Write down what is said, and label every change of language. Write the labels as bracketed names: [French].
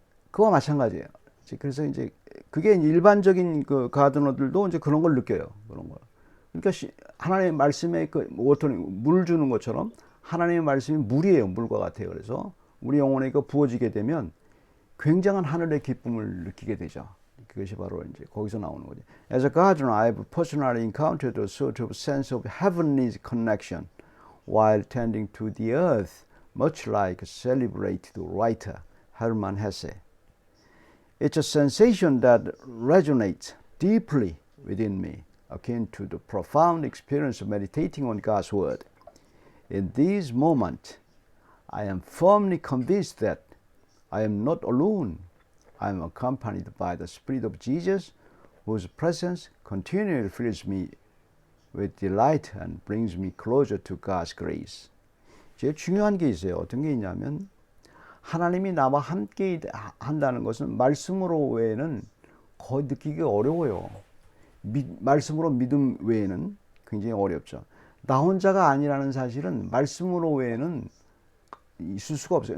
[Korean] 그와 마찬가지예요. 그래서 이제 그게 일반적인 그 가드너들도 이제 그런 걸 느껴요. 그런 걸. 그러니까 하나님의 말씀에 워터링 물을 주는 것처럼 하나님의 말씀이 물이에요. 물과 같아요. 그래서 우리 영혼에 부어지게 되면 굉장한 하늘의 기쁨을 느끼게 되죠. 그것이 바로 이제 거기서 나오는 거죠. [English] As a gardener, I've personally encountered a sort of sense of heavenly connection while tending to the earth, much like celebrated writer Hermann Hesse. It's a sensation that resonates deeply within me, akin to the profound experience of meditating on God's Word. In these moments, I am firmly convinced that I am not alone. I am accompanied by the Spirit of Jesus, whose presence continually fills me with delight and brings me closer to God's grace. [Korean] 제일 중요한 게 있어요. 어떤 게 있냐면 하나님이 나와 함께 한다는 것은 말씀으로 외에는 거의 느끼기 어려워요. 말씀으로 믿음 외에는 굉장히 어렵죠. 나 혼자가 아니라는 사실은 말씀으로 외에는 있을 수가 없어요.